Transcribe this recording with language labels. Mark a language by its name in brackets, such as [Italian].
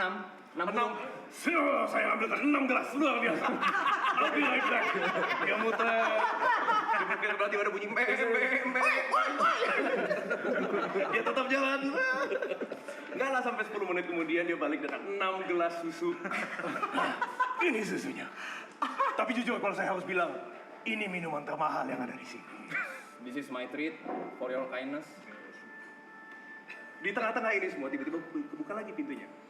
[Indonesian] 6. Saya ambilkan 6 gelas luar biasa. Lebih lagi. Dia muter. Dia berarti ada bunyi mbe. Dia tetap jalan. Enggak lah sampai 10 menit kemudian dia balik dengan 6 gelas susu. Ini susunya. Tapi jujur kalau saya harus bilang, ini minuman termahal yang ada di sini. [English] This is my treat for your kindness. [Indonesian] Di tengah-tengah ini semua tiba-tiba kebuka lagi pintunya.